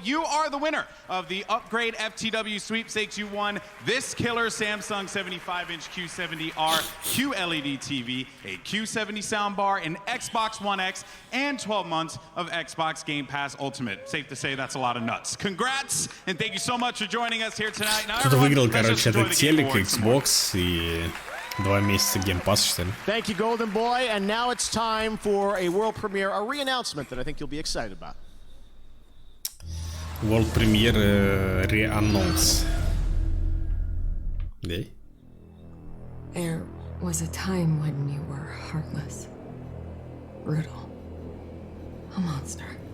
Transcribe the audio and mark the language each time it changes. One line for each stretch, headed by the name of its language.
English: You are the winner of the Upgrade FTW Sweepstakes. You won this killer Samsung 75-inch Q70R QLED TV, a Q70 soundbar, an Xbox One X, and 12 months of Xbox Game Pass Ultimate. Safe to say that's a lot of nuts. Congrats, and thank you so much for joining us here tonight.
Russian: Кто-то выиграл, короче, этот телек, Xbox и 2 месяца Game Pass, что ли?
English: Thank you, Golden Boy. And now it's time for a world premiere, a re-announcement that I think you'll be excited about. World premiere re-announce.
Russian: Да?
English: There was a time when you were heartless, brutal, a monster.